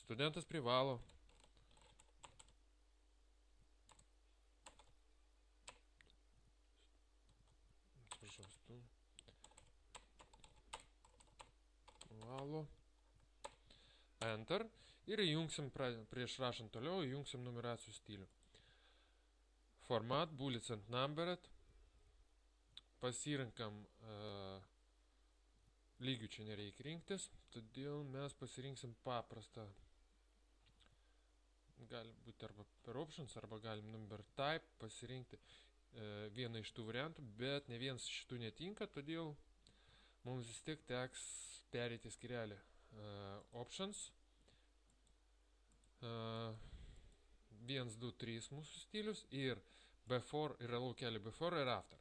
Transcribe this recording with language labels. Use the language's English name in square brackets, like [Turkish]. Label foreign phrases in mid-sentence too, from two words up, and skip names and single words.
[Lithuanian] Studentas privalo Enter. Ir įjungsim, prieš rašant toliau, įjungsim numeracijų stilių. [English] Format, bullets and numbered. [Lithuanian] Pasirinkam, lygių čia nereikia rinktis, todėl mes pasirinksim paprastą. Gali būti arba per options, arba galim [English] number type [Lithuanian] pasirinkti vieną iš tų variantų, bet ne vienas iš tų netinka, todėl mums vis tiek teks pereiti skyrelį options. 1, 2, 3 mūsų stilius ir before yra laukelį before ir after.